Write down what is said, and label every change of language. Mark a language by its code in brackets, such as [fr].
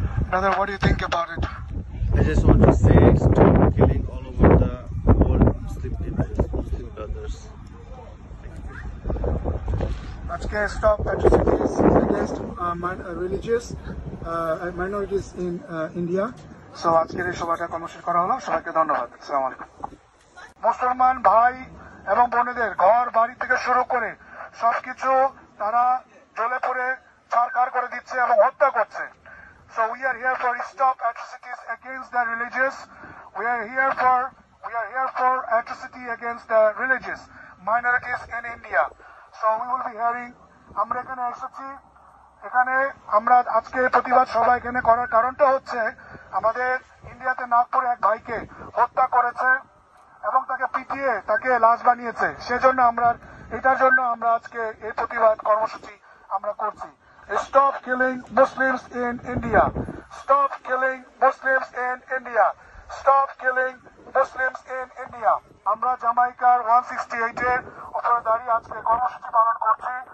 [en] Brother, what do you think about it? I just want to say stop killing all over the world Muslim people, Muslim brothers. আজকে stop atrocities against religious minorities in India. [bn] So আজকের এই সভাটা কর্মসূচি করা হলো। সবাইকে ধন্যবাদ। আসসালামু আলাইকুম। মুসলমান ভাই এবং বোনেদের ঘর বাড়ি থেকে শুরু করে সবকিছু তারা জ্বলে পড়ে ছারখার করে দিচ্ছে এবং হত্যা করছে। [en] So we are here for stop atrocities against the religious. We are here for atrocity against the religious minorities in India. So we will be hearing. [bn] আমরা এখানে এসেছি, এখানে আমরা আজকে প্রতিবাদ সভা এখানে করার কারণটা হচ্ছে আমাদের ইন্ডিয়াতে নাগপুরে এক ভাইকে হত্যা করেছে এবং তাকে পিটিয়ে তাকে লাশ বানিয়েছে। সেজন্য এটার জন্য আমরা আজকে এই প্রতিবাদ কর্মসূচি আমরা করছি। [en] Stop killing Muslims in India. Stop killing Muslims in India. Stop killing Muslims in India. [bn] আমরা জামাইকার 168 এর উপরে দাঁড়িয়ে আজকে কর্মসূচি পালন করছি।